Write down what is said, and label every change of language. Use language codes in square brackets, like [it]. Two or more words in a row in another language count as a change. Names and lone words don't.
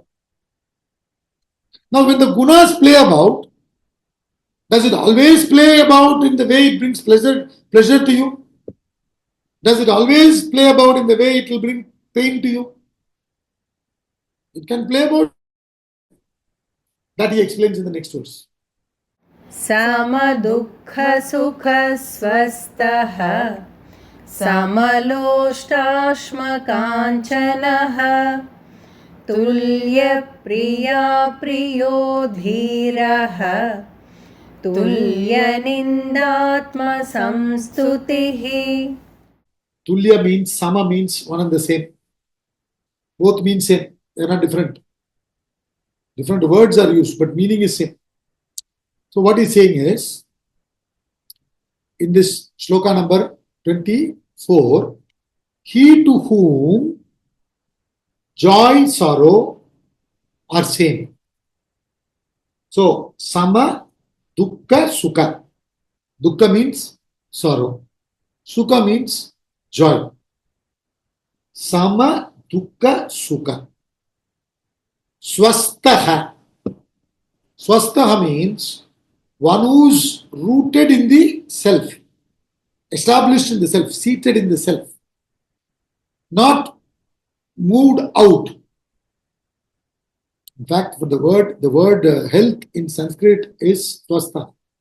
[en] Now, when the gunas play about, does it always play about in the way it brings pleasure to you? Does it always play about in the way it will bring pain to you? It can play about. That he explains in the next verse. [sa] समदुःखसुखस्वस्थः समलोष्टाश्मकाञ्चनः तुल्यप्रिया प्रियो धीरः तुल्यनिन्दात्मसंस्तुतिः. [en] Tulya means, sama means one and the same. Both mean same. They are not different. Different words are used, but meaning is same. So what he's saying is, in this shloka number 24, he to whom joy, sorrow are same. So, [sa] sama, dukkha, sukha. [en] Dukkha means sorrow. Sukha means joy. [sa] Sama, dukkha, sukha. Swastaha. [en] Swastaha means one who's rooted in the self, established in the self, seated in the self, not moved out. In fact, for the word health in Sanskrit is swastha.